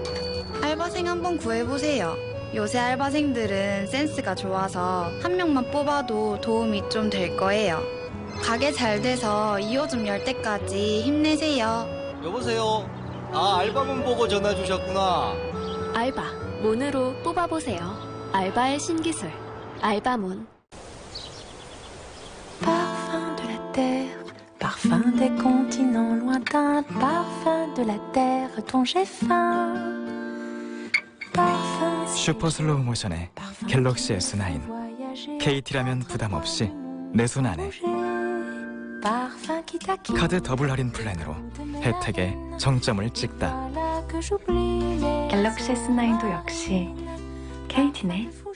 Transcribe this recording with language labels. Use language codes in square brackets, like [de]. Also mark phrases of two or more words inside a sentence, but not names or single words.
[ko] 알바생 한번 구해보세요. 요새 알바생들은 센스가 좋아서 한 명만 뽑아도 도움이 좀 될 거예요. 가게 잘 돼서 2호점 열 때까지 힘내세요. 여보세요. 알바문 보고 전화 주셨구나. 알바, 문으로 뽑아보세요. 알바의 신기술, 알바문. [fr] Parfum de la terre, parfum des continents lointains, parfum de la terre dont j'ai faim. [ko] 슈퍼 슬로우 모션의 갤럭시 S9. KT라면 부담 없이 내 손 안에. 카드 더블 할인 플랜으로 혜택에 정점을 찍다. 갤럭시 S9도 역시 KT네.